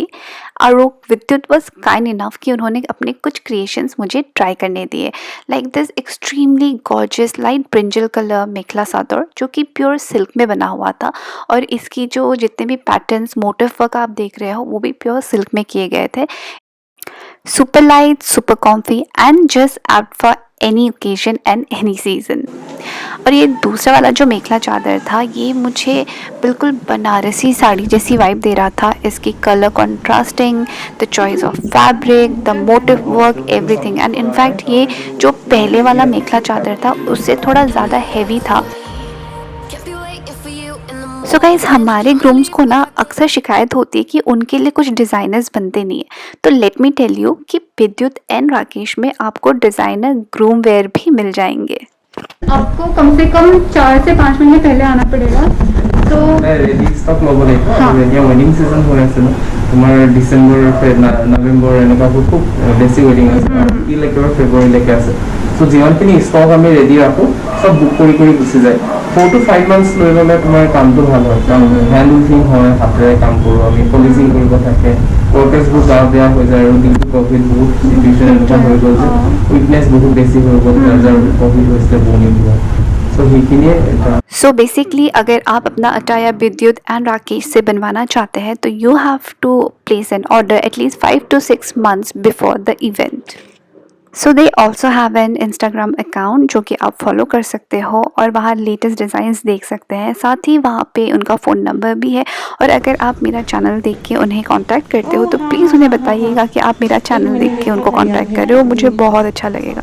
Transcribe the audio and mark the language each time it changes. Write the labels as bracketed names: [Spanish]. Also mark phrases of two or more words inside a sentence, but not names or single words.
[Hindi] और विद्युत [English] was kind enough [Hindi] कि उन्होंने अपने कुछ क्रिएशंस मुझे ट्राई करने दिए। [English] like this extremely gorgeous light brinjal colour [Hindi] मेखला सादर जो कि [English] pure silk [Hindi] में बना हुआ था, और इसकी जो जितने भी [English] patterns motif work [Hindi] आप देख रहे हो वो भी [English] pure silk [Hindi] में किए गए थे। [English] super light, super comfy and just apt for any occasion and any season. [Hindi] और ये दूसरा वाला जो मेखला चादर था ये मुझे बिल्कुल बनारसी साड़ी जैसी वाइब दे रहा था। [English] इसकी colour contrasting, the choice of fabric, the motif work, everything. and in fact [Hindi] ये जो पहले वाला मेखला चादर था उससे थोड़ा ज़्यादा हैवी था। [English] so guys [Hindi] हमारे ग्रूम्स को ना अक्सर शिकायत होती है कि उनके लिए कुछ डिज़ाइनर्स बनते नहीं है। तो [English] let me tell you [Hindi] कि विद्युत एंड राकेश में आपको [English] designer groom wear [Hindi] भी मिल जाएंगे। आपको कम से कम 4 से 5 महीने पहले आना पड़ेगा। तो [English] ready stock [Assamese] ল'ব লাগিব। এতিয়া [English] wedding season [Assamese] হৈ আছে ন, তোমাৰ ডিচেম্বৰ নৱেম্বৰ এনেকুৱা খুব বেছি ৱেডিং আছে, টিল একেবাৰে ফেব্ৰুৱাৰীলৈকে আছে। চ' যিমানখিনি ষ্টক আমি ৰেডি ৰাখোঁ চব বুক কৰি গুচি যায়। [English] 4 to 5 months [Assamese] লৈ ল'লে তোমাৰ কামটো ভাল হয়, কাৰণ [English] hand weaving [Assamese] হয়, হাতেৰে কাম কৰোঁ আমি, পলিচিং কৰিব থাকে, ৱৰ্কাৰ্ছবোৰ গা বেয়া হৈ যায়, আৰু দিনটো ক'ভিড বহুত চিটুৱেশ্যন এনেকুৱা হৈ গ'ল যে উইকনেছ বহুত বেছি হৈ গ'ল, যাৰ ক'ভিড হৈছিলে বনি যোৱা। [English] so basically [Hindi] अगर आप अपना अटायर विद्युत एंड राकेश से बनवाना चाहते हैं तो [English] you have to place an order atleast 5 to 6 months before the event. so they also have an Instagram account [Hindi] जो कि आप फॉलो कर सकते हो और वहाँ [English] latest designs [Hindi] देख सकते हैं। साथ ही वहाँ पे उनका [English] phone number [Hindi] भी है, और अगर आप मेरा चैनल देख के उन्हें कांटेक्ट करते हो तो प्लीज़ उन्हें बताइएगा कि आप मेरा चैनल देख के उनको कांटेक्ट कर रहे हो, मुझे बहुत अच्छा लगेगा।